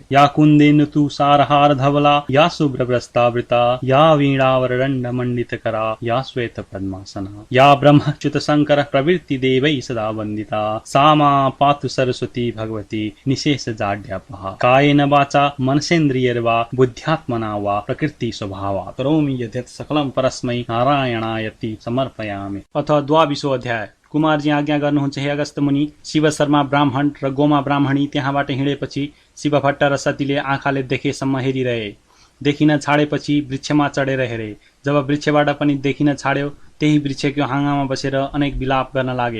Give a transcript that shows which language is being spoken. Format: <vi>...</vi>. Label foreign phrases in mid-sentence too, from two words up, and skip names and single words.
<sa>या कुन्देन्दु तुषारहार धवला या शुभ्रवस्त्रावृता या वीणावरदण्डमण्डितकरा या श्वेतपद्मासना या ब्रह्मच्युत शङ्कर प्रवृत्ति देवैः सदा वन्दिता सा मा पातु सरस्वती भगवती निशेष जाड्यापहा कायेन वाचा मनसेन्द्रियैर्वा बुद्ध्यात्मना वा प्रकृति स्वभावात् करोमि यद्यत् सकलं परस्मै नारायणायति समर्पयामि। अथ द्वाविंशो अध्याय।</sa> <ne>कुमारजी आज्ञा गर्नुहुन्छ हे अगस्त मुनि। शिव शर्मा ब्राह्मण र गोमा ब्राह्मणी त्यहाँबाट हिँडेपछि शिव भट्ट र सतीले आँखाले देखेसम्म हेरिरहे। देखिन छाडेपछि वृक्षमा चढेर हेरे। जब वृक्षबाट पनि देखिन छाड्यो त्यही वृक्षको हाँगामा बसेर अनेक विलाप गर्न लागे।</ne>